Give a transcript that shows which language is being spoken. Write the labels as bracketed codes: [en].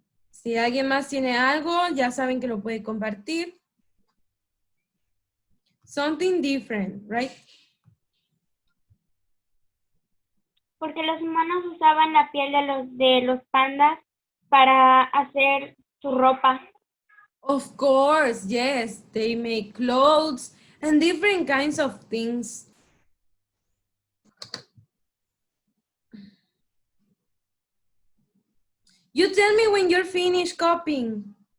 [es] Si alguien más tiene algo, ya saben que lo puede compartir. [en] Something different, right? [es] Porque los humanos usaban la piel de los pandas para hacer su ropa. [en] Of course, yes. They make clothes and different kinds of things. You tell me when you're finished copying.